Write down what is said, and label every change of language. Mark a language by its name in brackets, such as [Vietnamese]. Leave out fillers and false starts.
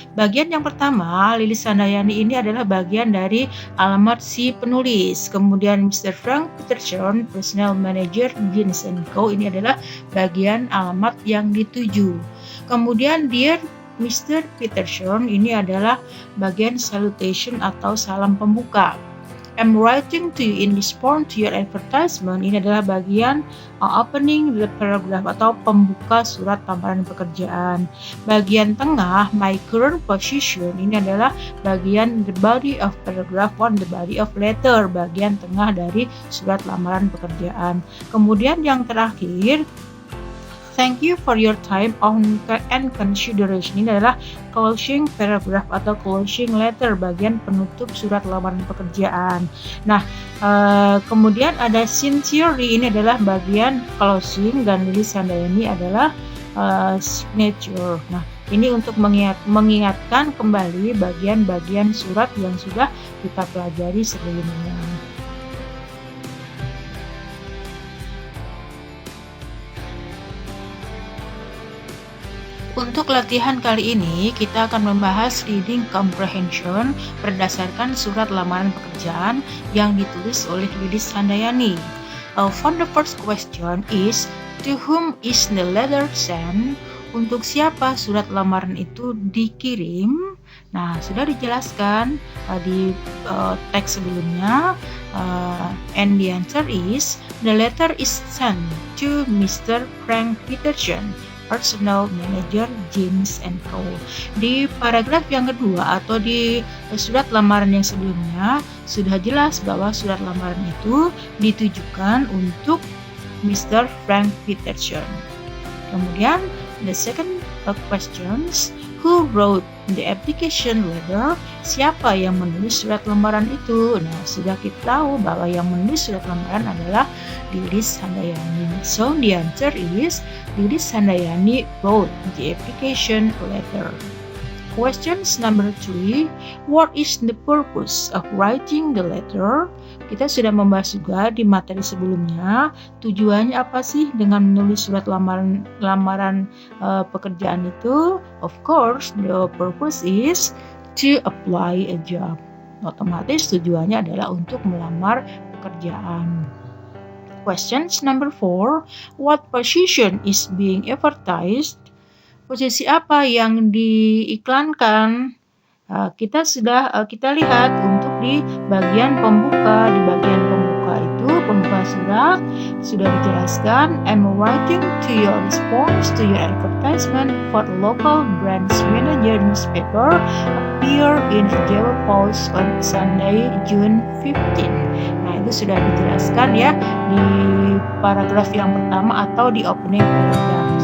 [Indonesian] Bagian yang pertama, Lilis Handayani ini adalah bagian dari alamat si penulis. Kemudian Mr. Frank Peterson, Personal Manager Jeans & Co. Ini adalah bagian alamat yang dituju. Kemudian Dear Mr. Peterson ini adalah bagian salutation atau salam pembuka. [English] I'm writing to you in response to your advertisement. [Indonesian] Ini adalah bagian opening the paragraph atau pembuka surat lamaran pekerjaan. Bagian tengah, [English] my current position, [Indonesian] ini adalah bagian [English] the body of paragraph 1, the body of letter, [Indonesian] bagian tengah dari surat lamaran pekerjaan. Kemudian yang terakhir, [English] thank you for your time and consideration. [Indonesian] Ini adalah closing paragraph atau closing letter, bagian penutup surat lamaran pekerjaan. Nah, kemudian ada sincerely, ini adalah bagian closing, dan Lilis Handayani adalah signature. Nah, ini untuk mengingatkan kembali bagian-bagian surat yang sudah kita pelajari sebelumnya. Untuk latihan kali ini, kita akan membahas reading comprehension berdasarkan surat lamaran pekerjaan yang ditulis oleh Lilis Handayani. [English] For the first question is, to whom is the letter sent? [Indonesian] Untuk siapa surat lamaran itu dikirim? Nah, sudah dijelaskan di teks sebelumnya, [English] and the answer is, the letter is sent to Mr. Frank Peterson, Personal Manager James & Co. [Indonesian] Di paragraf yang kedua atau di surat lamaran yang sebelumnya sudah jelas bahwa surat lamaran itu ditujukan untuk Mr. Frank Peterson. Kemudian [English] the second questions, who wrote the application letter? [Indonesian] Siapa yang menulis surat lamaran itu? Nah, sudah kita tahu bahwa yang menulis surat lamaran adalah Lilis Handayani. [English] So the answer is, Lilis Handayani wrote the application letter. Questions number 3, what is the purpose of writing the letter? [Indonesian] Kita sudah membahas juga di materi sebelumnya, tujuannya apa sih dengan menulis surat lamaran pekerjaan itu? [English] Of course, the purpose is to apply a job. [Indonesian] Otomatis tujuannya adalah untuk melamar pekerjaan. [English] Questions number 4, what position is being advertised? [Indonesian] Posisi apa yang diiklankan? Kita lihat untuk di bagian pembuka. Di bagian pembuka itu, pembuka surat sudah dijelaskan, [English] I'm writing to your response to your advertisement for the local branch manager newspaper appear in Jawa Post on Sunday, June 15. [Indonesian] Nah, itu sudah dijelaskan ya di paragraf yang pertama atau di opening paragraph.